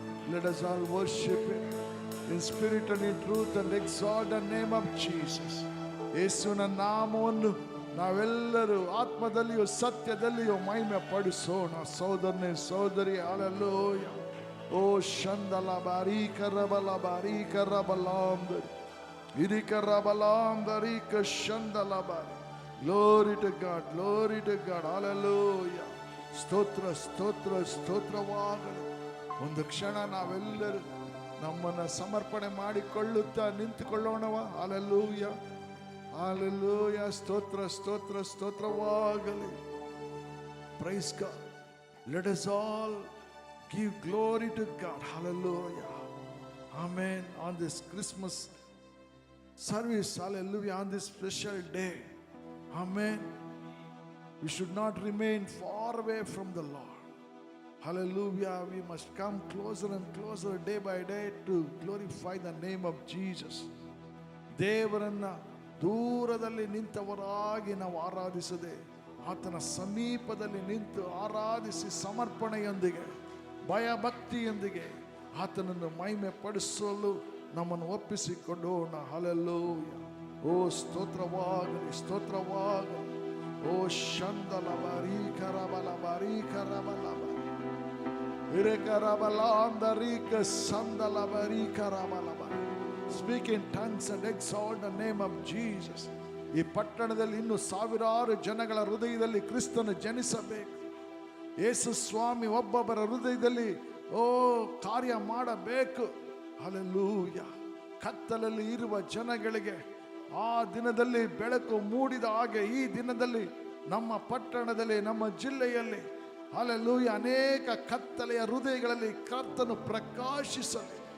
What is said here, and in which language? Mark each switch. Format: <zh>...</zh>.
<en>Let us all worship Him in spirit and in truth and exalt the name of Jesus.</en> <kn>ಯೇಸುವಿನ ನಾಮವನ್ನು ನಾವೆಲ್ಲರೂ ಆತ್ಮದಲ್ಲಿಯೂ ಸತ್ಯದಲ್ಲಿಯೂ ಮಹಿಮೆ ಪಡಿಸೋಣ. ಸಹೋದರನೇ ಸಹೋದರಿ, hallelujah. ಓ ಶಂದಲ ಬಾರಿ ಕರಬಲ ಬಾರಿ ಕರಬಲಾಂದರಿ ಇರಿ ಕರಬಲಾಂದರಿ ಶಂದಲ ಬಾರಿ.</kn> <en>Glory to God, glory to God, hallelujah.</en> <kn>ಸ್ತೋತ್ರ ಸ್ತೋತ್ರ ಸ್ತೋತ್ರವಾಗಲಿ. ಒಂದು ಕ್ಷಣ ನಾವೆಲ್ಲರೂ ನಮ್ಮನ್ನು ಸಮರ್ಪಣೆ ಮಾಡಿಕೊಳ್ಳುತ್ತಾ ನಿಂತುಕೊಳ್ಳೋಣವ. Hallelujah hallelujah. ಸ್ತೋತ್ರ ಸ್ತೋತ್ರ ಸ್ತೋತ್ರವಾಗಲಿ.</kn> <en>Praise God. Let us all give glory to God. Hallelujah. Amen. On this Christmas service, hallelujah, on this special day. Amen. We should not remain far away from the Lord. Hallelujah. We must come closer and closer day by day to glorify the name of Jesus.</en> <kn>ದೇವರನ್ನ ದೂರದಲ್ಲಿ ನಿಂತವರಾಗಿ ನಾವು ಆರಾಧಿಸದೆ ಆತನ ಸಮೀಪದಲ್ಲಿ ನಿಂತು ಆರಾಧಿಸಿ ಸಮರ್ಪಣೆಯೊಂದಿಗೆ ಭಯಭಕ್ತಿಯೊಂದಿಗೆ ಆತನನ್ನು ಮಹಿಮೆ ಪಡಿಸಲು ನಮ್ಮನ್ನು ಒಪ್ಪಿಸಿಕೊಂಡೋಣ. ಹಲ್ಲೆಲೂಯಾ. ಓ ಸ್ತೋತ್ರವಾಗಲಿ, ಸ್ತೋತ್ರವಾಗಲಿ. ಓ ಶಂದಲಬರಿ ಕರಬಲಬರಿ ಕರಬಲಬರಿ ಇರೆಕರಬಲಾಂದರಿಕ ಸಂದಲಬರಿ ಕರಬಲಬರಿ.</kn> <en>Speak in tongues and exalt the name of Jesus.</en> <kn>ಈ ಪಟ್ಟಣದಲ್ಲಿ ಇನ್ನು ಸಾವಿರಾರು ಜನಗಳ ಹೃದಯದಲ್ಲಿ ಕ್ರಿಸ್ತನು ಜನಿಸಬೇಕು. ಯೇಸು ಸ್ವಾಮಿ ಒಬ್ಬೊಬ್ಬರ ಹೃದಯದಲ್ಲಿ ಕಾರ್ಯ ಮಾಡಬೇಕು. ಹಲ್ಲೆಲೂಯಾ. ಕತ್ತಲಲ್ಲಿ ಇರುವ ಜನಗಳಿಗೆ ಆ ದಿನದಲ್ಲಿ ಬೆಳಕು ಮೂಡಿದ ಹಾಗೆ ಈ ದಿನದಲ್ಲಿ ನಮ್ಮ ಪಟ್ಟಣದಲ್ಲಿ, ನಮ್ಮ ಜಿಲ್ಲೆಯಲ್ಲಿ ಹಲ್ಲೆಲೂಯಾ ಅನೇಕ ಕತ್ತಲೆಯ ಹೃದಯಗಳಲ್ಲಿ ಕರ್ತನು ಪ್ರಕಾಶಿಸಲಿ.</kn>